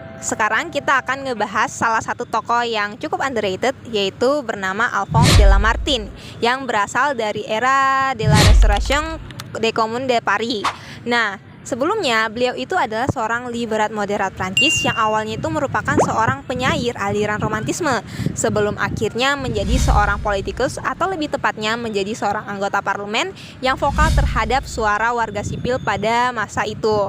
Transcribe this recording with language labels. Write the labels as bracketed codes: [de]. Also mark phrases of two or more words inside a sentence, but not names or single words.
[id] sekarang kita akan ngebahas salah satu tokoh yang cukup underrated, yaitu bernama Alphonse de Lamartine, yang berasal dari era [fr] de la Restauration des Communes de Paris. [id] Nah, sebelumnya beliau itu adalah seorang liberal moderat Prancis yang awalnya itu merupakan seorang penyair aliran romantisme, sebelum akhirnya menjadi seorang politikus, atau lebih tepatnya menjadi seorang anggota parlemen yang vokal terhadap suara warga sipil pada masa itu.